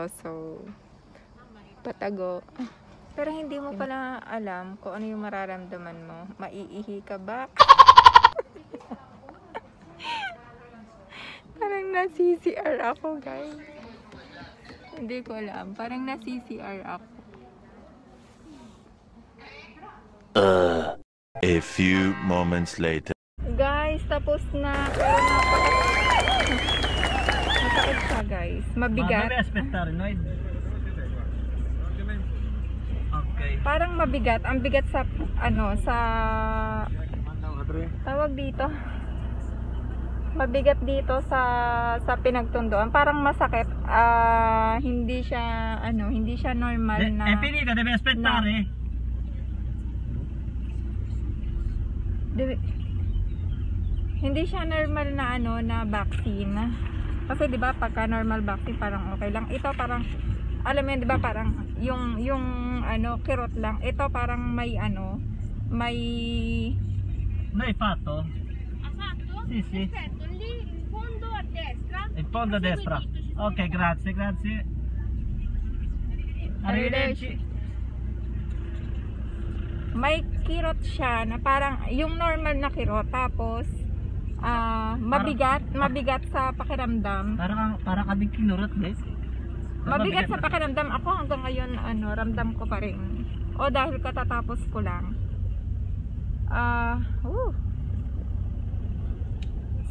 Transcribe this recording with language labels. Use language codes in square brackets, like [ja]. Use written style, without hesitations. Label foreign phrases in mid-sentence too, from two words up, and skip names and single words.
[tl] So, patago. Pero hindi mo pala alam kung ano yung mararamdaman mo. Maiihi ka ba? Parang na-CCR ako, guys. Hindi ko alam. Parang na-CCR ako. [en] A few moments later. [tl] Guys, tapos na. Pero masakit siya, guys. Mabigat. [it] aspettare, no? Okay. [tl] Parang mabigat. Ang bigat sa tawag dito. Mabigat dito sa pinagtunduan. Parang masakit. Hindi siya normal na. [it] È finita, devi aspettare. [tl] Hindi siya normal na na vaccine. Kasi 'di ba pagka normal vaccine parang okay lang. Ito parang alam mo 'di ba parang yung kirot lang. Ito parang may [it] No, hai fatto? Ha fatto? Sì, sì. Perfetto, lì in fondo a destra. Il fondo a destra. Ok, grazie, grazie. Arrivederci. [tl] May kirot siya na parang yung normal na kirot tapos mabigat sa pakiramdam. Para ka din kinurot, guys. Mabigat sa pakiramdam. Ako hanggang ngayon ramdam ko pa rin. O dahil katatapos ko lang.